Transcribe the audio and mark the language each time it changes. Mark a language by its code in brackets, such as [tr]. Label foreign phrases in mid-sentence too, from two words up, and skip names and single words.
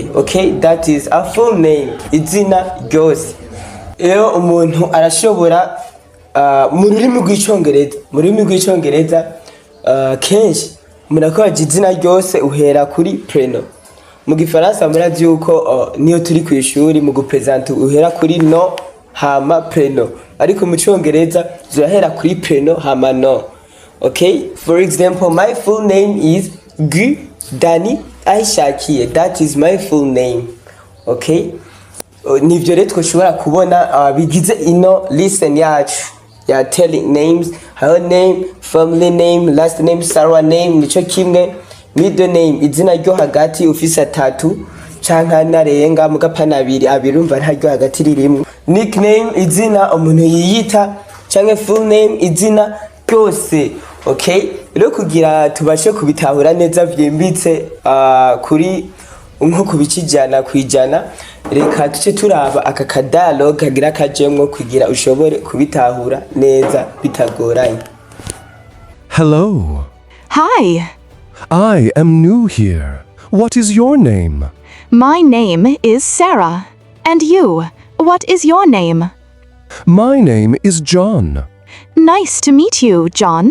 [en] Okay, that is a full name, [rn] izina ryose. Rero umuntu arashobora mu rurimi rw'icyongereza kenshi umuntu akoresha izina ryose uhera kuri preno. Mu gifaransa murazi yuko niyo turi ku ishuri mu gupresenta uhera kuri no hama preno, ariko mu cyongereza zurahera kuri preno hama no. [en] Okay, for example, my full name is Gui Dani Ahishakiye, that is my full name. [rn] Okay, nivyo rero twashobora kubona bigize ino listen yacu ya [en] telling names, her name, family name, last name, Sarah name, [rn] nico kimwe, [en] middle name, [rn] izina ryo hagati ufise 3 canka narenga mugapana abiri umva ntaryo hagati ririmo. Nickname, izina umuntu yiyita, canke [en] full name, [rn] izina ryose. Okay, rero kugira tubashe kubitahura neza vyimbitse kuri nko kubikijana kwijana, reka tuce turaba aka kadalogue kagira kajemwo kugira ushobore kubitahura neza bitagoranye. [en] Hello. Hi. I am new here. What is your name? My name is Sarah. And you? What is your name? My name is John. Nice to meet you, John.